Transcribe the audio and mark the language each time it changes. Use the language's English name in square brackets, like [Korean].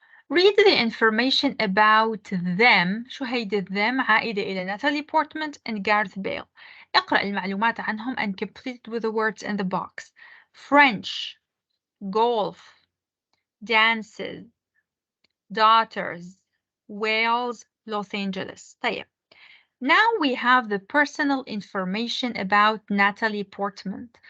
[English] Read the information about them. [Arabic] شو هيدي them؟ عائدة إلى ناتالي بورتمان and Gareth Bale. اقرأ المعلومات عنهم [English] and complete with the words in the box. French, golf, dances, daughters, Wales, Los Angeles. طيب. Now we have the personal information about Natalie Portman.